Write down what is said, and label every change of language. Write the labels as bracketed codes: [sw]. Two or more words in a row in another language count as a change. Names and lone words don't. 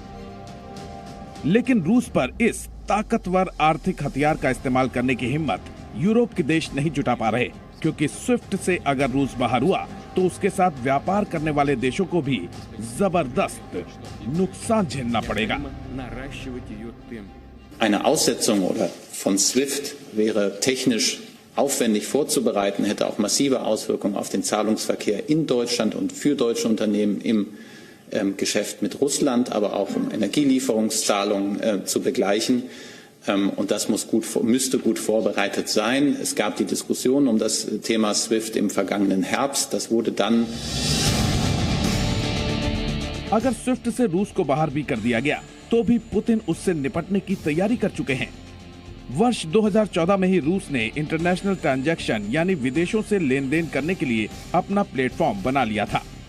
[hi] लेकिन रूस पर इस ताकतवर आर्थिक हथियार का इस्तेमाल करने की हिम्मत यूरोप के देश नहीं जुटा पा रहे, क्योंकि स्विफ्ट से अगर रूस बाहर हुआ तो उसके साथ व्यापार करने वाले देशों को भी जबरदस्त नुकसान झेलना पड़ेगा। [de] Eine Aussetzung von SWIFT wäre technisch aufwendig vorzubereiten, hätte auch massive Auswirkungen auf den Zahlungsverkehr in Deutschland und für deutsche Unternehmen im Geschäft mit Russland, aber auch um Energielieferungszahlungen zu begleichen. Und das müsste gut vorbereitet sein. Es gab die Diskussion um das Thema SWIFT im vergangenen Herbst. Das wurde dann. [hi] अगर स्विफ्ट से रूस को बाहर भी कर दिया गया, तो भी पुतिन उससे निपटने की तैयारी कर चुके हैं। वर्ष 2014 में ही रूस ने [en] international transaction [hi] यानी विदेशों से लेन देन करने के लिए अपना प्लेटफॉर्म बना लिया था।